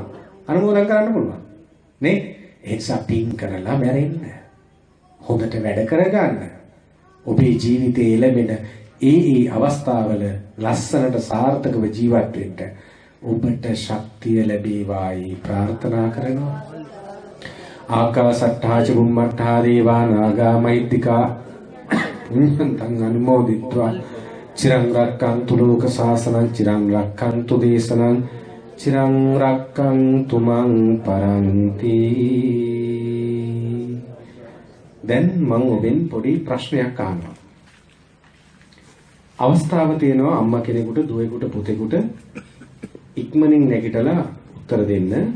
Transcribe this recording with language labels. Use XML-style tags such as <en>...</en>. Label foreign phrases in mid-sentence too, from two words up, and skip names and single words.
<si>අනුමෝදන් කරන්න පුළුවන්. නේ? ඒ නිසා පින් කරලා මැරෙන්න. හොඳට වැඩ කරගන්න. ඔබේ ජීවිතයේ ලැබෙන ඒ අවස්ථාවල ලස්සනට සාර්ථකව ජීවත් වෙන්න ඔබට ශක්තිය ලැබේවායි ප්‍රාර්ථනා කරනවා.</si> <pi>ආකාසට්ඨා ච බුම්මට්ඨා දේවා නාග මහිද්దికා පුඤ්ඤන්තං අනුමෝදිත්වා චිරං රක්ඛන්තු ලෝක සාසනං චිරං රක්ඛන්තු දේශනං චිරං රක්ඛන්තු මං පරන්ති.</pi> <si>දැන් මම ඔබෙන් පොඩි ප්‍රශ්නයක් අහනවා. අවස්ථාව තියෙනවා අම්මා කෙනෙකුට දුවෙකුට පුතෙකුට ඉක්මනින් නැගිටලා උත්තර දෙන්න.</si>